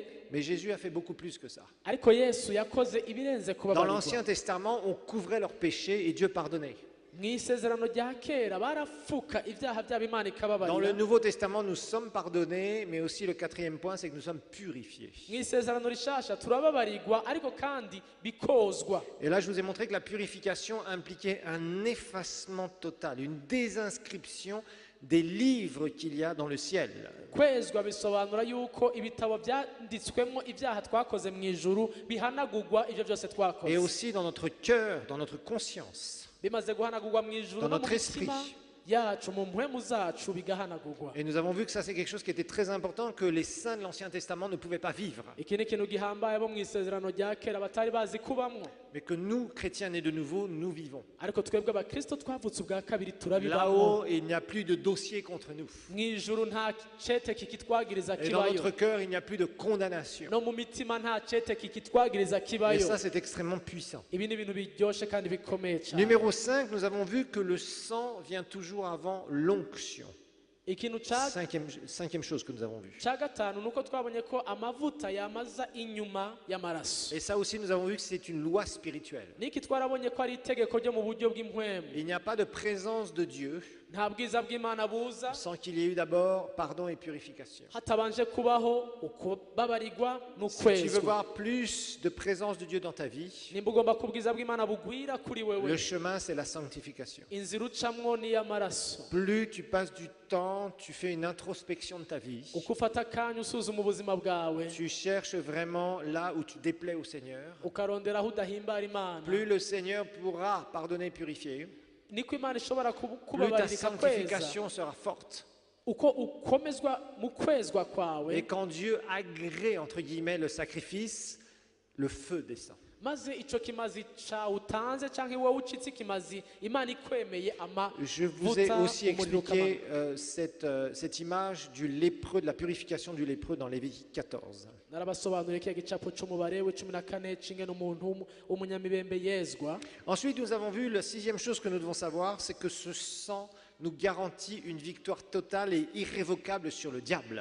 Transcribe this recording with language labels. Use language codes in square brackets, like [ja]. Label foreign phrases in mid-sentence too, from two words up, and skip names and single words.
[fr] Mais Jésus a fait beaucoup plus que ça. [rn] ariko Yesu yakoze ibirenze [fr] Dans [rn] kubabarirwa. [fr] l'Ancien Testament, on couvrait leurs péchés et Dieu pardonnait. [rn] mu isezerano rya kera barafuka ibyaha byabo Imana [fr] Dans le [rn] ikababarira. [fr] Nouveau Testament, nous sommes pardonnés, mais aussi le quatrième point, c'est que nous sommes purifiés. [rn] mu isezerano rishasha turababarirwa ariko kandi bikozwa. [fr] Et là, je vous ai montré que la purification impliquait un effacement total, une désinscription des livres qu'il y a dans le ciel. [rn] kwezwa bisobanura yuko ibitabo byanditswemo ibyaha twakoze mu ijuru bihanagurwa ibyo byose [fr] Et [rn] twakoze. [fr] aussi dans notre cœur, dans notre conscience. [rn] bimaze guhanagurwa mu ijuru [fr] Dans [rn] no mu [fr] notre [rn] mitima [fr] esprit. [rn] yacu, mu mpwemu zacu bigahanagurwa. [fr] Et nous avons vu que ça, c'est quelque chose qui était très important, que les saints de l'Ancien Testament ne pouvaient pas vivre. [rn] iki ni ikintu gihambaye bo mu isezerano rya kera batari bazi kubamwo, [fr] Mais que nous, chrétiens nés de nouveau, nous vivons. [rn] ariko twebwe abakristo twavutse ubwa kabiri turabibamwo. [fr] Là-haut, il n'y a plus de dossier contre nous. [rn] mu ijuru nta cete kikitwagiriza [fr] Et dans [rn] kibayo, [fr] notre cœur, il n'y a plus de condamnation. [rn] no mu mitima nta cete kikitwagiriza [fr] Et [rn] kibayo. [fr] ça, c'est extrêmement puissant. [rn] ibi ni ibintu biryoshe kandi bikomeye cyane. [fr] Numéro 5, nous avons vu que le sang vient toujours avant l'onction. [rn] ikintu cya [fr] Cinquième chose que nous avons vue. [rn] cya gatanu ni uko twabonye ko amavuta yamaza inyuma y'amaraso. [fr] Et ça aussi, nous avons vu que c'est une loi spirituelle. [rn] niki twarabonye ko ari itegeko ryo mu buryo bw'impwemu. [fr] Il n'y a pas de présence de Dieu [rn] nta bwiza bw'Imana buza [fr] sans qu'il y ait eu d'abord pardon et purification. [rn] hatabanje kubaho ukubabarirwa [fr] Si tu veux [rn] n'ukwezwa. [fr] voir plus de présence de Dieu dans ta vie, [rn] nimba ugomba ko ubwiza bw'Imana bugwira kuri [fr] le [rn] wewe, [fr] chemin, c'est la sanctification. [rn] inzira ucamwo ni iy'amaraso. [fr] Plus tu passes du temps, tu fais une introspection de ta vie, [rn] uko ufata akanya usuzuma ubuzima bwawe, [fr] tu cherches vraiment là où tu déplais au Seigneur, [rn] ukarondera aho udahimbara Imana, [fr] plus le Seigneur pourra pardonner et purifier, [rn] niko Imana ishobora [fr] plus ta [rn] kubabarira kweza. [fr] sanctification sera forte. [rn] uko ukomezwa mu kwezwa kwawe, [fr] Et quand Dieu agrée, entre guillemets, le sacrifice, le feu descend. [rn] maze ico kimazi cawe utanze canke wowe ucitse ikimazi Imana ikwemeye [fr] Je vous ai [rn] amavuta [fr] aussi [rn] umuriro [fr] expliqué [rn] ukamanuka. [fr] cette image du lépreux, de la purification du lépreux dans Lévitique 14. [rn] narabasobanuriye kiya gicapo c'umubare w'icumi na kane c'ingene umuntu w'umunyamibembe yezwa. [fr] Ensuite, nous avons vu la sixième chose que nous devons savoir, c'est que ce sang nous garantit une victoire totale et irrévocable sur le diable.